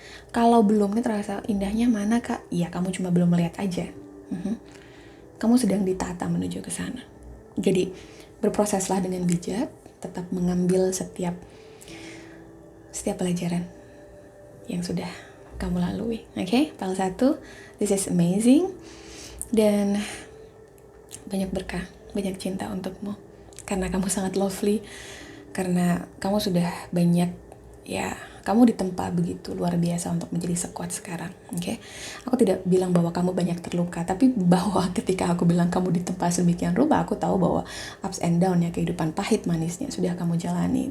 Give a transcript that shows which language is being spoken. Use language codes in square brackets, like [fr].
[id] Kalau belum nih terasa indahnya mana kak? Ya kamu cuma belum melihat aja. Kamu sedang ditata menuju ke sana. Jadi berproseslah dengan bijak, tetap mengambil setiap pelajaran yang sudah kamu lalui. [en] Oke, file 1, this is amazing. [id] Dan banyak berkah, banyak cinta untukmu. Karena kamu sangat lovely, karena kamu sudah banyak, kamu ditempa begitu luar biasa untuk menjadi sekuat sekarang. Oke, aku tidak bilang bahwa kamu banyak terluka, tapi bahwa ketika aku bilang kamu ditempa sedemikian rupa, aku tahu bahwa [en] ups and down [id] ya, kehidupan pahit manisnya sudah kamu jalani.